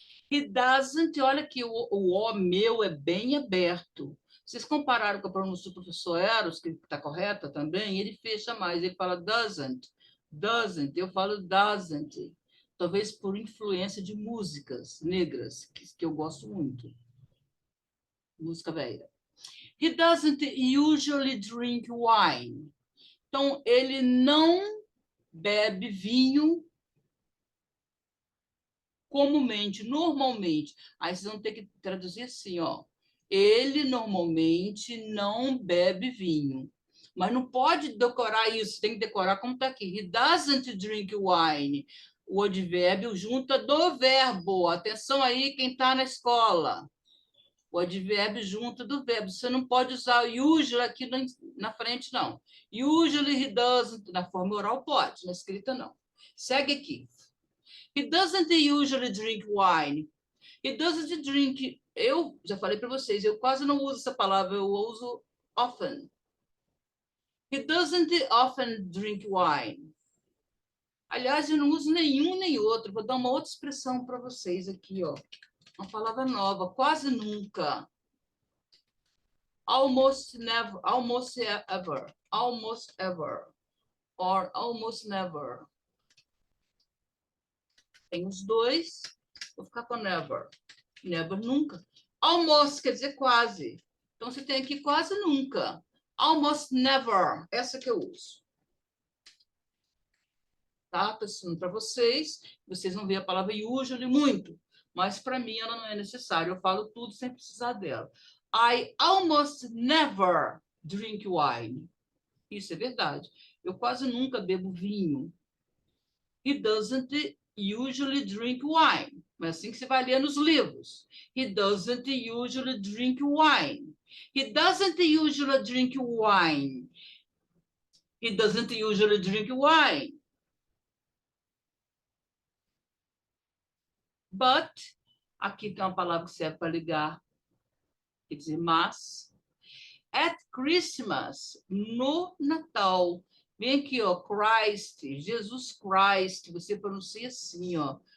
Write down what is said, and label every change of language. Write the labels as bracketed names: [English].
[English] He doesn't, [Portuguese] olha que o meu é bem aberto. Vocês compararam com a pronúncia do professor Eros, que está correta também, ele fecha mais, ele fala doesn't, doesn't, eu falo doesn't. Talvez por influência de músicas negras, que eu gosto muito. Música velha. [English] He doesn't usually drink wine. [Portuguese] Então, ele não bebe vinho comumente, normalmente. Aí vocês vão ter que traduzir assim, ó. Ele normalmente não bebe vinho. Mas não pode decorar isso, tem que decorar como está aqui. [English] He doesn't drink wine. [Portuguese] O advérbio junta do verbo. Atenção aí, quem está na escola. O advérbio junto do verbo. Você não pode usar usually aqui na frente, não. [English] Usually he doesn't. [Portuguese] Na forma oral pode, na escrita não. Segue aqui. [English] He doesn't usually drink wine. He doesn't drink. [Portuguese] Eu já falei para vocês, eu quase não uso essa palavra, eu uso often. [English] He doesn't often drink wine. [Portuguese] Aliás, eu não uso nenhum nem outro. Vou dar uma outra expressão para vocês aqui, ó. Uma palavra nova, quase nunca. [English] Almost never, almost ever, almost ever, or almost never. [Portuguese] Tem os dois, vou ficar com never. Never, nunca. Almost quer dizer quase. Então, você tem aqui quase nunca. [English] Almost never, [Portuguese] essa que eu uso. Tá? Estou ensinando para vocês. Vocês vão ver a palavra usually muito, mas para mim ela não é necessária. Eu falo tudo sem precisar dela. [English] I almost never drink wine. [Portuguese] Isso é verdade. Eu quase nunca bebo vinho. [English] He doesn't usually drink wine. [Portuguese] Mas assim que você vai ler nos livros. [English] He doesn't usually drink wine. He doesn't usually drink wine. He doesn't usually drink wine. [Portuguese] But, aqui tem uma palavra que serve para ligar, quer dizer, mas. [English] At Christmas, [Portuguese] no Natal. Vem aqui, ó, Christ, Jesus Christ, você pronuncia assim, ó.